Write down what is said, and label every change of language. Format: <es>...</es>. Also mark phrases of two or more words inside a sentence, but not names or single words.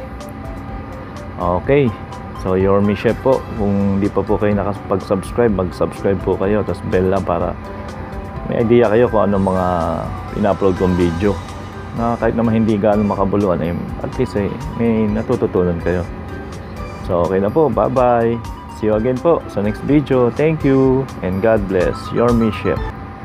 <tl>Okay, so Yorme Chef po. Kung di pa po kayo nakapag-subscribe, mag-subscribe po kayo, tapos bell lang para may idea kayo kung ano mga in-upload kong video, na kahit naman hindi gaano makabuluhan,</tl> <en>at least</en> <tl>may natututunan kayo. So okay na po,</tl> <en>bye bye, see you again</en> <tl>po sa</tl> <en>next video. Thank you and God bless. Yorme Chef.</en>